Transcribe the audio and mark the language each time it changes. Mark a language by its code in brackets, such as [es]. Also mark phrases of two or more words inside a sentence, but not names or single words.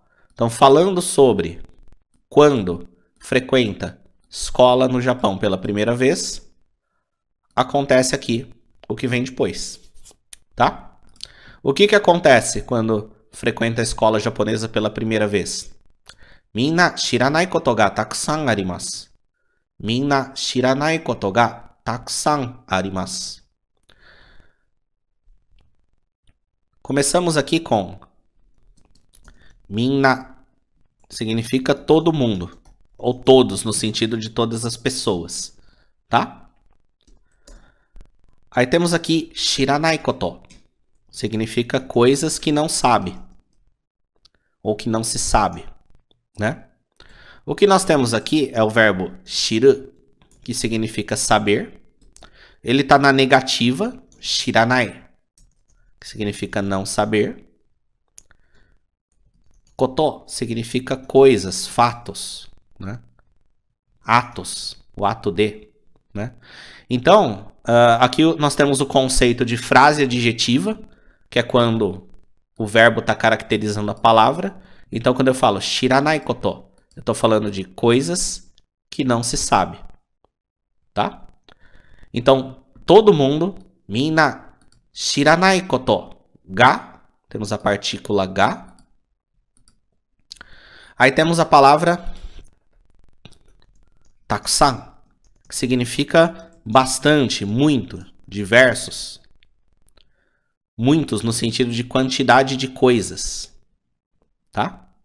[pt] Então, falando sobre quando frequenta escola no Japão pela primeira vez, acontece aqui o que vem depois, tá? O que acontece quando frequenta a escola japonesa pela primeira vez? [ja] 皆知らないことがたくさんあります. 皆知らないことがたくさんあります. [pt] Começamos aqui com minna, significa todo mundo, ou todos, no sentido de todas as pessoas, tá? Aí temos aqui [ja] 知らないこと, [pt] significa coisas que não sabe, ou que não se sabe, né? O que nós temos aqui é o verbo shiru, que significa saber. Ele está na negativa, shiranai, que significa não saber. Koto significa coisas, fatos, né? Atos, o ato de, né? Então, aqui nós temos o conceito de frase adjetiva, que é quando o verbo está caracterizando a palavra. Então, quando eu falo [ja] 知らないこと, [pt] eu estou falando de coisas que não se sabe, tá? Então, todo mundo, [ja] 皆知らないことが, [pt] temos a partícula ga. Aí temos a palavra takusan, que significa bastante, muito, diversos. Muitos no sentido de quantidade de coisas, tá?